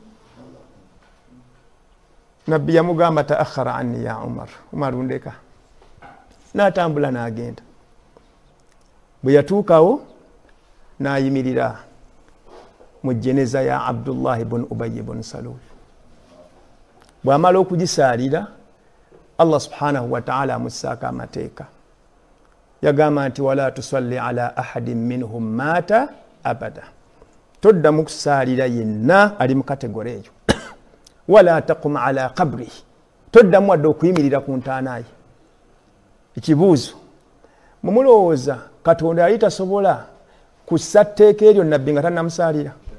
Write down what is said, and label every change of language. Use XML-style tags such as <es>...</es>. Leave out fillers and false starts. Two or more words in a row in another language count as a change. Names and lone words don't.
<lg>nabbi yamugamba taakhara anni ya Umar ndeka n'atambula n'agenda bwe yatuukawo n'ayimirira mu jjeneza ya Abdullah ibn Ubayy ibn Salul bw'amala okugisaalira</lg> <ar>الله سبحانه وتعالى</ar> <lg>amussaako amateeka yagamba nti</lg> <ar>ولا تصل على أحد منهم مات أبدا</ar> <lg>toddamu kusaalira yenna ali mu kategore eyo</lg> <ar>ولا تقم على قبره</ar> <lg>toddamu wadde okuyimirira ku ntaanaye ekibuuzo mumulowooza Katonda yali tasobola kussa tteeka eryo nabbi nga tannamusaalira</lg>